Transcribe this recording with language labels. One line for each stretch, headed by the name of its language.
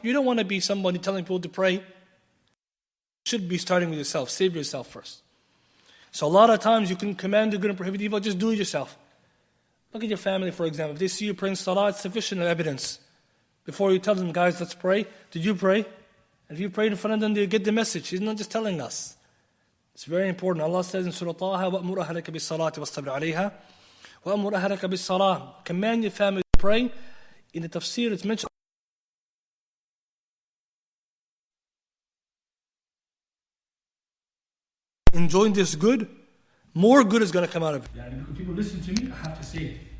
English: You don't want to be somebody telling people to pray. You should be starting with yourself. Save yourself first. So a lot of times you can command the good and prohibit the evil, just do it yourself. Look at your family, for example. If they see you praying salah, it's sufficient evidence. Before you tell them, guys, let's pray. Did you pray? And if you pray in front of them, they get the message. He's not just telling us. It's very important. Allah says in Surah Taha,
Arabic: وَأْمُرْ أَهْلَكَ بِالصَّلَاةِ وَاسْتَبْرِ عَلَيْهَا وَأْمُرْ أَهْلَكَ بِالصَّلَاةِ.
English: Command your family to pray. In the tafsir, it's mentioned. Enjoying this good, more good is going to come out of it. If people listen to me, I have to say it.